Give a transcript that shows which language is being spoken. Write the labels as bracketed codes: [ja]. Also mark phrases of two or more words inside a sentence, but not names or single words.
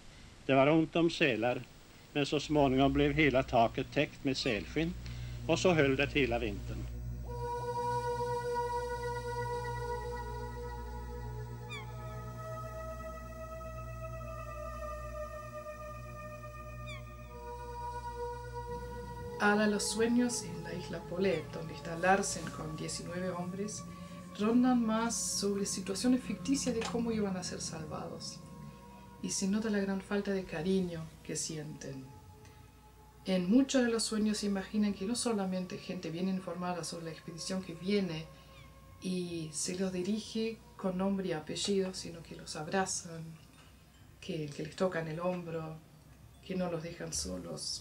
[sv] Det var ont om sälar, men så småningom blev hela taket täckt med sälskinn, och så höll det hela vintern. [es] Alla los sueños en la isla Paulet, donde está Larsen con 19 hombres, rondan más sobre situaciones ficticias de cómo iban a ser salvados. Y se nota la gran falta de cariño que sienten. En muchos de los sueños se imaginan que no solamente gente bien informada sobre la expedición que viene y se los dirige con nombre y apellido, sino que los abrazan, que les tocan el hombro, que no los dejan solos.